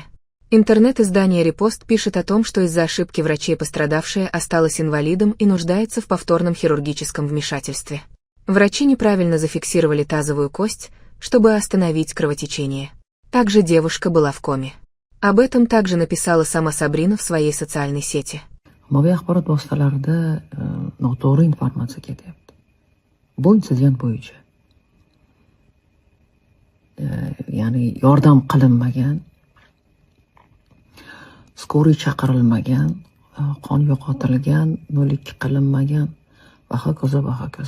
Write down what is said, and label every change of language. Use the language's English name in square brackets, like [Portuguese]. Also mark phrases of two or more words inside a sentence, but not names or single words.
[Russian] Интернет-издание «Репост» пишет о том, что из-за ошибки врачей пострадавшая осталась инвалидом и нуждается в повторном хирургическом вмешательстве. Врачи неправильно зафиксировали тазовую кость, чтобы остановить кровотечение. Также девушка была в коме. Об этом также написала сама Сабрина в своей социальной сети. [Uzbek] Ommaviy axborot vositalarida noto'g'ri informatsiya ketyapti. Bu insident bo'yicha. Ya'ni yordam qilinmagan, skoriy chaqirilmagan, qon yo'qotilgan, 02 qilinmagan va hokazo va hokazo.